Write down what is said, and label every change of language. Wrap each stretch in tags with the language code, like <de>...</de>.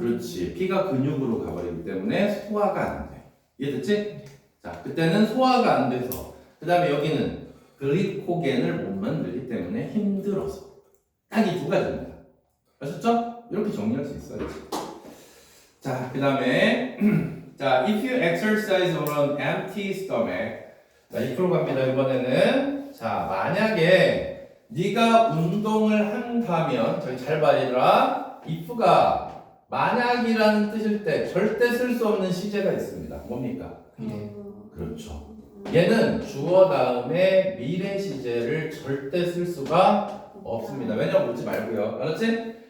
<ko>그렇지. 피가 근육으로 가버리기 때문에 소화가 안 돼. 이해됐지? 자, 그때는 소화가 안 돼서. 그 다음에 여기는 글리코겐을 못 만들기 때문에 힘들어서. 딱 이 두 가지입니다. 아셨죠? 이렇게 정리할 수 있어야지. 자, 그 다음에 자,</ko> <en>if you exercise on an empty stomach.</en> <ko>자, 2% 갑니다. 이번에는. 자, 만약에 네가 운동을 한다면 저기 잘 봐 얘들아. if가 만약이라는 뜻일 때 절대 쓸 수 없는 시제가 있습니다. 뭡니까? 미래. 그렇죠. 얘는 주어 다음에 미래 시제를 절대 쓸 수가 없습니다. 왜냐면 묻지 말고요. 알았지?</ko>